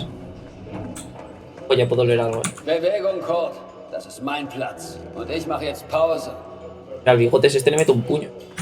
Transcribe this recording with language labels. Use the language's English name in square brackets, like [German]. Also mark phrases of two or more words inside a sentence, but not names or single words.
[Spanish] Oh, ya puedo leer algo. [German] Bewegung, Kurt. Das ist mein Platz. Und ich mache jetzt Pause. [Spanish] Al bigotes este le meto un puño.